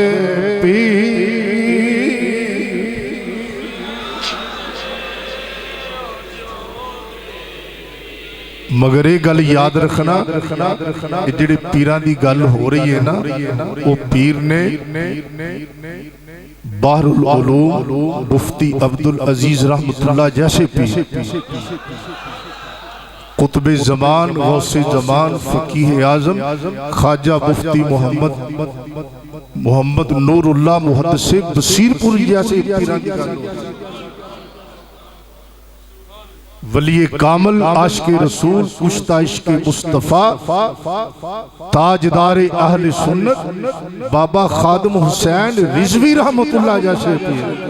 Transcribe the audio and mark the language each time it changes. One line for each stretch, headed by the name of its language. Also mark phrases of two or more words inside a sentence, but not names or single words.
Hindi: मगर ये गल याद रखना,
Punjabi: ਜਿਹੜੇ ਪੀਰਾਂ ਦੀ ਗੱਲ
Hindi: हो रही है ना, वो पीर ने बहरुल उलूम मुफ्ती अब्दुल अजीज रहमतुल्लाह जैसे पीर, कुतुबे ज़मान गौसे ज़मान फकीह आज़म ख्वाजा मुफ्ती मोहम्मद नूरुल्लाह मुहद्दिस बसीरपुर जैसे
Punjabi: ਪੀਰਾਂ ਦੀ ਗੱਲ,
Hindi: वली कामल आशिक़े रसूल कुश्ता इश्क़े मुस्तफ़ा ताजदारे अहले सुन्नत बाबा खादिम हुसैन रिज़वी रहमतुल्लाह जैसे पीर।